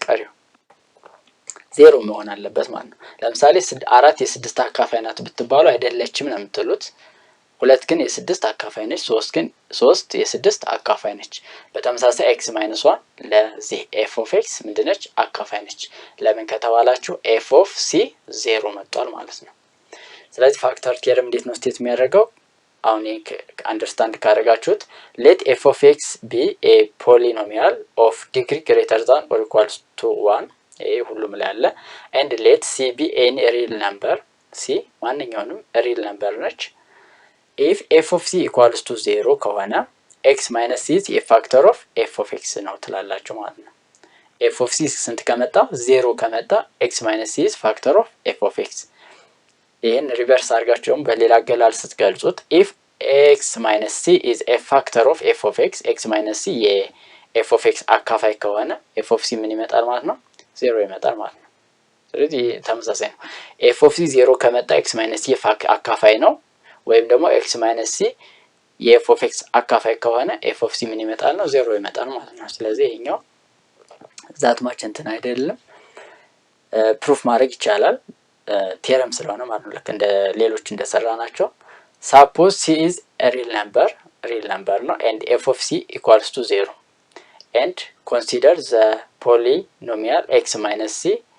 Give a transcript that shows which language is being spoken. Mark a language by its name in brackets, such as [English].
[Amharic] ቀሪው 0 መሆን አለበት ማለት ነው። ለምሳሌ 4 የ6 አካፋይ ናት ብትባሉ አይደለችም ነው የምትሉት። 2 ግን የ6 አካፋይ ነች፣ 3 የ6 አካፋይ ነች። በተመሳሳይ x minus 1 ለዚህ f of x ምንድነች? አካፋይ ነች። ለምን ከተባላችሁ f of c 0 መጥቷል ማለት ነው። ስለዚህ ፋክተር ቴረም እንዴት ነው ስቴት የሚያደርገው? [English] አሁን አንደርስታንድ ካደረጋችሁት let f of x be a polynomial of degree greater than or equals to 1 [Amharic] ይሄ ሁሉም ላይ አለ [English] and let c be any real number c ማንኛውንም real number ነች if f of c equals to 0 ከሆነ x minus c is a factor of f of x [Amharic] ነው ትላላችሁ ማለት ነው። [English] f of c ስንት ከመጣ 0 ከመጣ x minus c is factor of f of x። [Amharic] ይሄን ሪቨርስ አድርጋችሁም በሌላ አገላለጽ ስትገልጹት [English] if x minus c is a factor of f of x x minus c f of x አካፋይ ከሆነ f of c [Amharic] ምን ይመጣል ማለት ነው? 0 ይመጣል ማለት ነው። ስለዚህ ተመሳሳይ ነው። f of c 0 ከመጣ x minus c አካፋይ ነው ወይም ደግሞ x minus c f of x አካፋይ ከሆነ f of c ምን ይመጣል ነው? 0 ይመጣል ማለት ነው። ስለዚህ ይሄኛው ዛት ማች እንትን አይደለም ፕሩፍ ማድረግ ይቻላል ቴረም ስለሆነ ማለት ነው። ልክ እንደ ሌሎች እንደሰራናቸው [English] suppose c is a real number ነው and f of c equals to 0 and consider the polynomial x minus c